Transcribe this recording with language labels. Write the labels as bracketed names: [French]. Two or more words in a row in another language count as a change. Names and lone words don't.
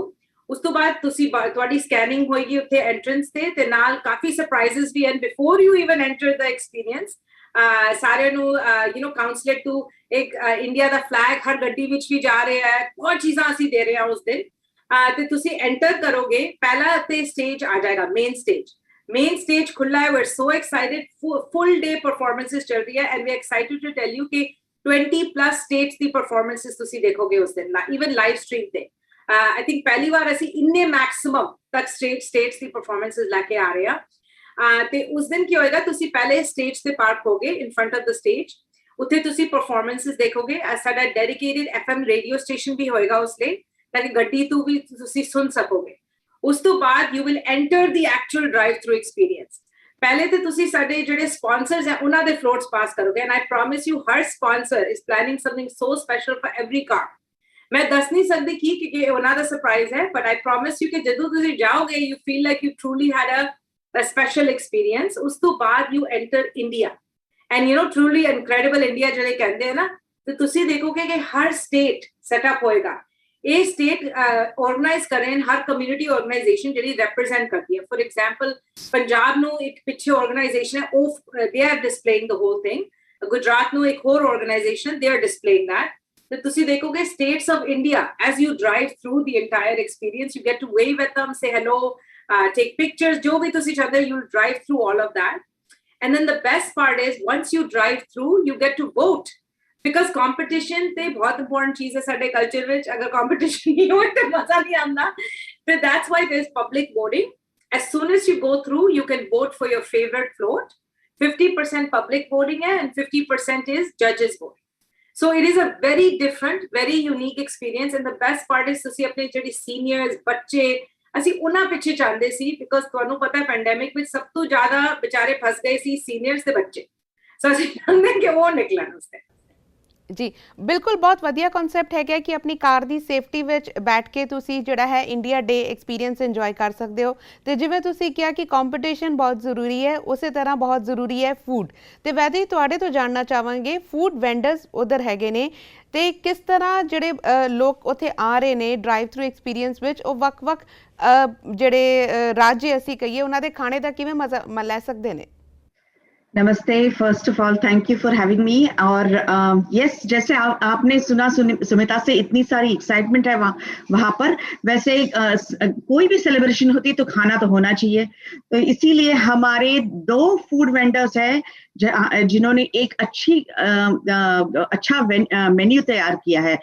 [Punjabi] ਉਸ ਤੋਂ ਬਾਅਦ ਤੁਹਾਡੀ ਸਕੈਨਿੰਗ ਹੋਏਗੀ ਉੱਥੇ ਐਂਟਰੈਂਸ ਤੇ ਨਾਲ ਕਾਫੀ ਸਰਪ੍ਰਾਈਜ਼ਸ ਵੀ ਹਨ [English] before you even enter the experience. [Punjabi] ਸਾਰਿਆਂ ਨੂੰ [English] counselor to [Punjabi] ਇੱਕ ਇੰਡੀਆ ਦਾ ਫਲੈਗ ਹਰ ਗੱਡੀ ਵਿੱਚ ਵੀ ਜਾ ਰਿਹਾ ਹੈ, ਬਹੁਤ ਚੀਜ਼ਾਂ ਅਸੀਂ ਦੇ ਰਹੇ ਹਾਂ ਉਸ ਦਿਨ। ਤੇ ਤੁਸੀਂ ਐਂਟਰ ਕਰੋਗੇ, ਪਹਿਲਾ ਤੇ ਸਟੇਜ ਆ ਜਾਏਗਾ [Hindi] मेन stage खुला है। [English] we're so excited, full day performances [Hindi] चल रही है [English] and we're excited to tell you कि 20+ states ਦੀ performances [Punjabi] ਤੁਸੀਂ ਦੇਖੋਗੇ ਉਸ ਦਿਨ, [English] even live stream ਤੇ। I think [Punjabi] ਪਹਿਲੀ ਵਾਰ ਅਸੀਂ ਇੰਨੇ maximum ਤੱਕ states ਦੀ performances ਲੈ ਕੇ ਆ ਰਹੇ ਹਾਂ। ਤੇ ਉਸ ਦਿਨ ਕੀ ਹੋਏਗਾ, ਤੁਸੀਂ ਪਹਿਲੇ stage ਤੇ ਪਾਰਕ ਹੋਗੇ [English] in front of the stage, [Punjabi] ਉੱਥੇ ਤੁਸੀਂ performances ਦੇਖੋਗੇ। ਸਾਡਾ [English] dedicated FM radio station [Punjabi] ਵੀ ਹੋਏਗਾ ਉਸ ਲਈ ਤਾਂ ਕਿ ਗੱਡੀ ਤੋਂ ਵੀ ਤੁਸੀਂ ਸੁਣ ਸਕੋਗੇ। ਉਸ ਤੋਂ ਬਾਅਦ [English] you will enter the actual drive through experience. [Punjabi] ਪਹਿਲੇ ਤੇ ਤੁਸੀਂ ਸਾਡੇ ਜਿਹੜੇ ਸਪਾਂਸਰਸ ਹੈ ਉਹਨਾਂ ਦੇ ਫਲੋਟਸ ਪਾਸ ਕਰੋਗੇ [English] and I promise you [Punjabi] ਹਰ [English] sponsor is planning something so special for every car [Punjabi] ਮੈਂ ਦੱਸ ਨਹੀਂ ਸਕਦੀ ਕਿ ਕਿਉਂਕਿ ਉਹਨਾਂ ਦਾ ਸਰਪ੍ਰਾਈਜ਼ ਹੈ, [English] but I promise you [Punjabi] ਕਿ ਜਦੋਂ ਤੁਸੀਂ ਜਾਓਗੇ [English] you feel like you truly had a special experience. [Punjabi] ਉਸ ਤੋਂ ਬਾਅਦ [English] you enter India and you know truly incredible India [Punjabi] ਜਿਹੜੇ ਕਹਿੰਦੇ ਆ ਨਾ, ਤੇ ਤੁਸੀਂ ਦੇਖੋਗੇ ਕਿ ਹਰ [English] state setup [Punjabi] ਹੋਏਗਾ। ਇਹ [English] state organize [Punjabi] ਕਰਨ ਹਰ [English] community organization [Punjabi] ਜਿਹੜੀ ਰਿਪਰੈਜ਼ੈਂਟ ਕਰਦੀ ਹੈ। [English] for example [Punjabi] ਪੰਜਾਬ ਨੂੰ ਇੱਕ ਪਿੱਛੇ ਆਰਗੇਨਾਈਜੇਸ਼ਨ ਹੈ, ਉਹ [English] they are displaying the whole thing. [Punjabi] ਗੁਜਰਾਤ ਨੂੰ ਇੱਕ ਹੋਰ [English] organization they are displaying that. [Punjabi] ਤੇ ਤੁਸੀਂ ਦੇਖੋਗੇ [English] states of India, as you drive through the entire experience, you get to wave at them, say hello, take pictures, [Punjabi] ਜੋ ਭੀ ਤੁਸੀਂ ਚਾਹੁੰਦੇ [English] you'll drive through all of that. And then the best part is once you drive through you get to vote, because [Punjabi] ਕੰਪੀਟੀਸ਼ਨ ਤੇ ਬਹੁਤ ਇੰਪੋਰਟੈਂਟ ਚੀਜ਼ ਹੈ ਸਾਡੇ ਕਲਚਰ ਵਿੱਚ, ਅਗਰ ਕੰਪੀਟੀਸ਼ਨ ਨਹੀਂ ਹੋਏ ਤੋ ਮਜ਼ਾ ਨਹੀਂ ਆਂਦਾ, [English] so that's why there's public voting. As soon as you go through you can vote for your favorite float. 50% public voting hai and 50% is judges vote. So it is a very different, very unique experience, and the best part is [Punjabi] ਤੁਸੀਂ ਆਪਣੇ ਜਿਹੜੇ ਸੀਨੀਅਰਸ ਬੱਚੇ ਅਸੀਂ ਉਹਨਾਂ ਪਿੱਛੇ ਚਾਹੁੰਦੇ ਸੀ, ਬਿਕੋਜ਼ ਤੁਹਾਨੂੰ ਪਤਾ ਹੈ ਪੈਂਡੈਮਿਕ ਵਿੱਚ ਸਭ ਤੋਂ ਜ਼ਿਆਦਾ ਵਿਚਾਰੇ ਫਸ ਗਏ ਸੀ ਸੀਨੀਅਰਸ ਦੇ ਬੱਚੇ। ਸੋ ਅਸੀਂ ਚਾਹੁੰਦੇ ਕਿ ਉਹ ਨਿਕਲਣ ਉਸਤੇ। ਜੀ ਬਿਲਕੁਲ, ਬਹੁਤ ਵਧੀਆ ਕਨਸੈਪਟ ਹੈਗਾ ਕਿ ਆਪਣੀ ਕਾਰ ਦੀ ਸੇਫਟੀ ਵਿੱਚ ਬੈਠ ਕੇ ਤੁਸੀਂ ਜਿਹੜਾ ਹੈ [English] India Day experience enjoy [Punjabi] ਕਰ ਸਕਦੇ ਹੋ। ਤੇ ਜਿਵੇਂ ਤੁਸੀਂ ਕਿਹਾ ਕਿ ਕੰਪੀਟੀਸ਼ਨ ਬਹੁਤ ਜ਼ਰੂਰੀ ਹੈ, ਉਸੇ ਤਰ੍ਹਾਂ ਬਹੁਤ ਜ਼ਰੂਰੀ ਹੈ ਫੂਡ। ਤੇ ਵੈਸੇ ਹੀ ਤੁਹਾਡੇ ਤੋਂ ਜਾਣਨਾ ਚਾਹਾਂਗੇ [English] food vendors [Punjabi] ਉਧਰ ਹੈਗੇ ਨੇ ਤੇ ਕਿਸ ਤਰ੍ਹਾਂ ਜਿਹੜੇ ਲੋਕ ਉੱਥੇ ਆ ਰਹੇ ਨੇ [English] drive through experience [Punjabi] ਵਿੱਚ, ਉਹ ਵੱਖ-ਵੱਖ ਜਿਹੜੇ ਰਾਜ ਅਸੀਂ ਕਹੀਏ ਉਹਨਾਂ ਦੇ ਖਾਣੇ ਦਾ ਕਿਵੇਂ ਮਜ਼ਾ ਲੈ ਸਕਦੇ ਨੇ। [English] नमस्ते, first of all thank you for having me. [Hindi] और यस, जैसे आपने सुना सुमिता से इतनी सारी एक्साइटमेंट है वहाँ पर, वैसे कोई भी सेलिब्रेशन होती है तो खाना तो होना चाहिए। तो इसीलिए हमारे 2 [English] food vendors [Hindi] हैं जिन्होंने एक अच्छा मेन्यू तैयार किया है।